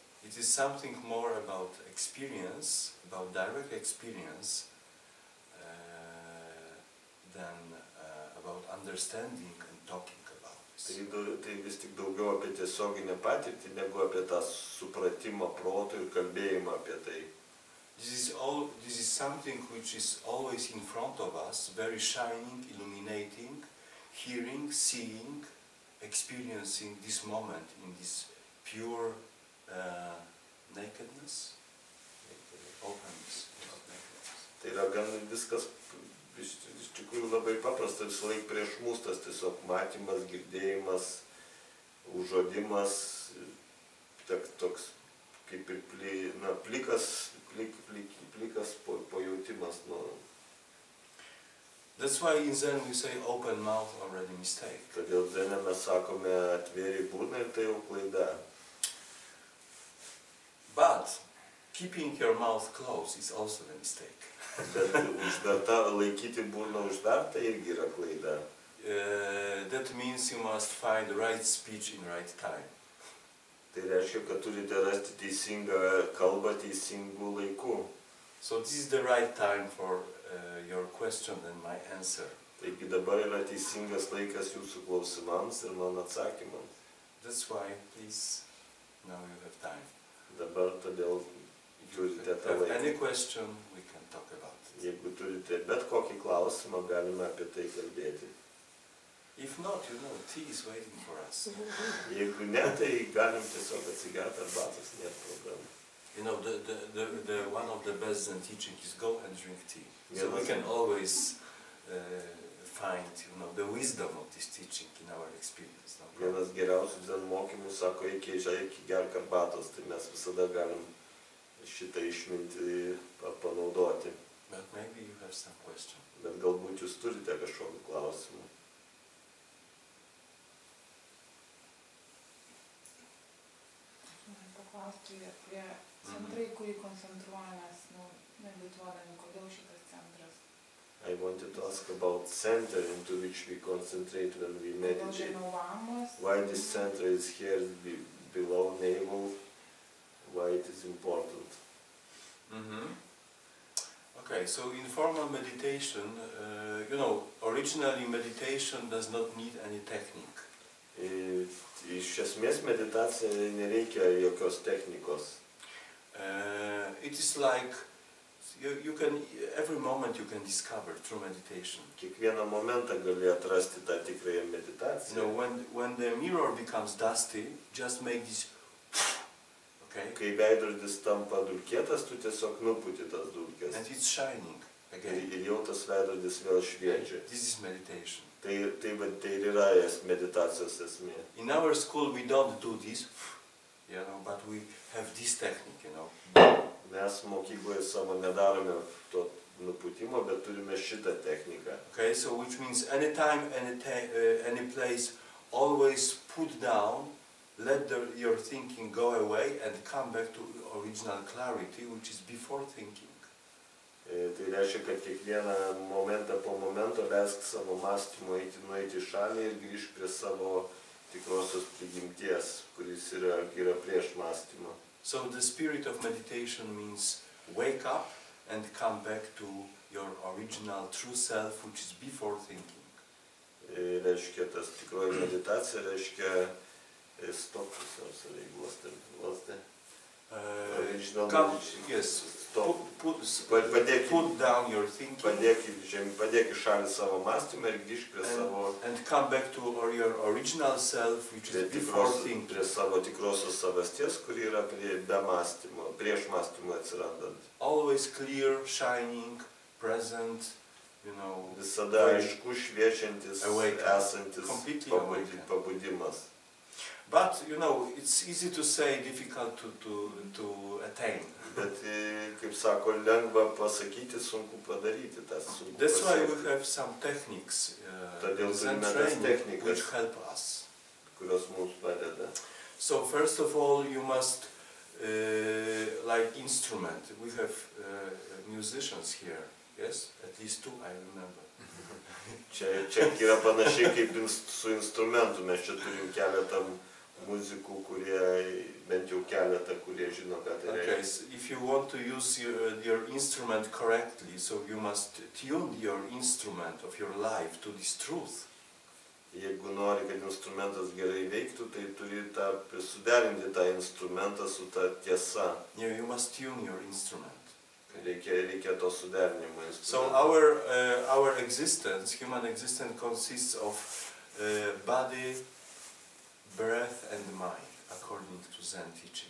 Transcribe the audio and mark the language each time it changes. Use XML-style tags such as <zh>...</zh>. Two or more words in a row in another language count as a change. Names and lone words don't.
<en>It is something more about experience, about direct experience, than about understanding and talking about this.</en> <lt>Tai vis tik daugiau apie tiesioginę patirtį, negu apie tą supratimą proto ir kalbėjimą apie tai.</lt> <en>This is something which is always in front of us, very shining, illuminating, hearing, seeing, experiencing this moment in this pure nakedness, openness.</en> <lt>Tai yra gan viskas iš tikrųjų labai paprasta, visą laiką prieš mus tas tiesiog matymas, girdėjimas, užuodimas, toks kaip ir plikas pajautimas.</lt> <en>That's why in Zen we say open mouth already mistake.</en> <lt>Todėl Zene mes sakome atvėrė burną ir tai jau klaida.</lt> <en>But keeping your mouth closed is also a mistake.</en> <lt>Bet laikyti burną užvertą irgi yra klaida.</lt> <en>That means you must find the right speech in right time.</en> <lt>Tai reiškia, kad turite rasti teisingą kalbą teisingų laikų.</lt> <en>So this is the right time for your question and my answer.</en> <lt>Taigi dabar yra teisingas laikas jūsų klausimams ir mano atsakymams.</lt> <en>That's why, please, now you have time.</en> <lt>Dabar todėl turite</lt> <en>If</en> <lt>tą</lt> <en>you have any</en> <lt>laiką.</lt> <en>question, we can talk about it.</en> <lt>Jeigu turite bet kokį klausimą, galime apie tai kalbėti.</lt> <en>If not, you know, tea is waiting for us.</en> <lt>Jeigu ne, tai galim tiesiog atsigerti arbatos, nėra problemų.</lt> <en>You know, the one of the best Zen teaching is go and drink tea. So we can always find, you know, the wisdom of this teaching in our experience. No problem.</en> <lt>Vienas geriausių Zen mokymų sako, eik gerk arbatos, tai mes visada galim šitą išmintį panaudoti.</lt> <en>But maybe you have some question.</en> <lt>Bet galbūt jūs turite kažkokių klausimų. Paklausti apie centrai, kurį koncentruojamės, medituodami, kodėl šitas centras?</lt> <en>I wanted to ask about center into which we concentrate when we</en> <lt>Kodėl</lt> <en>meditate.</en> <lt>žemiau vamos?</lt> <en>Why this center is here below navel? Why it is important? Okay, so in formal meditation, you know, originally meditation does not need any technique.</en> <lt>Iš esmės meditacija nereikia jokios technikos.</lt> <en>It is like you can every moment you can discover through meditation.</en> <lt>Kiekvieną momentą gali atrasti tą tikrąją</lt> <en>You</en> <lt>meditaciją.</lt> <en>know, when the mirror becomes dusty, just make this. Okay,</en> <lt>Kai veidrodis tampa dulkėtas, tu tiesiog nuputi tas dulkės.</lt> <en>and it's shining again.</en> <lt>Ir jau tas veidrodis vėl šviečia.</lt> <en>This is meditation.</en> <lt>Tai ir yra meditacijos esmė.</lt> <en>In our school we don't do this, you know, but we have this technique, you know.</en> <lt>Mes mokykloje savo nedarome to nuputimo, bet turime šitą techniką.</lt> <en>Okay, so which means anytime, any place, always put down, let your thinking go away and come back to original clarity, which is before thinking.</en> <lt>Tai reiškia, kad kiekvieną momentą po momento leisk savo mąstymu nueiti į šalį ir grįžk prie savo tikrosios prigimties, kuris yra prieš mąstymą.</lt> <en>So the spirit of meditation means wake up and come back to your original true self, which is before thinking.</en> <lt>Reiškia, tas tikroji meditacija reiškia stop,</lt> <en>Yes,</en> <lt>stop.</lt> <en>put down your thinking</en> <lt>Padėk į šalį savo mąstymą ir grįžk prie savo</lt> <en>and come back to your original self, which is before thinking.</en> <lt>prie savo tikrosios savasties, kuri yra be mąstymo, prieš mąstymo atsirandant.</lt> <en>Always clear, shining, present, you know.</en> <lt>Visada aišku, šviečiantis, esantis</lt> <en>Completely awakened.</en> <lt>pabudimas.</lt> <en>But you know, it's easy to say, difficult to attain.</en> <lt>Bet, kaip sako, lengva pasakyti, sunku padaryti, tas sunku</lt> <en>That's why</en> <lt>pasiekti.</lt> <en>we have some techniques,</en> <lt>Todėl Zen turime tas</lt> <en>training,</en> <lt>technikas,</lt> <en>which help us.</en> <lt>kurios mums padeda.</lt> <en>So first of all, you must, like instrument. We have musicians here, yes? At least two, I remember.</en> <lt>Čia yra panašiai kaip su instrumentu, mes čia turim keletą muzikų, kurie, bent jau keletą, kurie žino, ką tai</lt> <en>Okay,</en> <lt>reiškia.</lt> <en>so if you want to use your instrument correctly, so you must tune your instrument of your life to this truth.</en> <lt>Jeigu nori, kad instrumentas gerai veiktų, tai turi suderinti tą instrumentą su ta tiesa.</lt> <en>You must tune your instrument.</en> <lt>Reikia to suderinimo</lt> <en>So</en> <lt>instrumento.</lt> <en>our existence, human existence, consists of body, breath and mind, according to Zen teaching.</en>